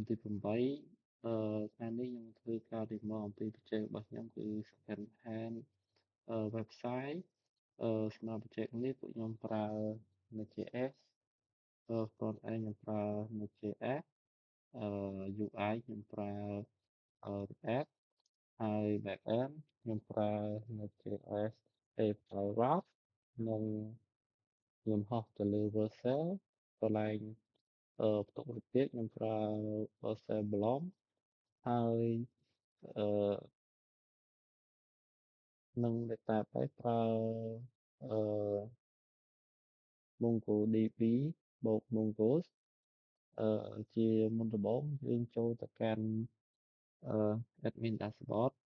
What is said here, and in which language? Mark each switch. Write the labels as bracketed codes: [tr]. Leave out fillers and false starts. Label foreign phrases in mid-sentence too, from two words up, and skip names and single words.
[km] ទី8ថ្ងៃនេះខ្ញុំធ្វើការ demo អំពីបច្ចេករបស់ខ្ញុំគឺ [en] second hand website [km] សម្រាប់បច្ចេកនេះពួកខ្ញុំប្រើ Node.js [en] front end [km] ខ្ញុំប្រើ Node.js UI ខ្ញុំប្រើReact ហើយ [en] back end [km] ខ្ញុំប្រើ Node.js Playwright និងខ្ញុំហោះទៅលើ Vercel កន្លែងបន្ទុកវិភាគខ្ញុំប្រើ Vercel Blom ហើយអឺ និង database ប្រើអឺ MongoDB បូក Mongoose ជាមុនដំបូងយើងចូលទៅកាន់ [en] admin dashboard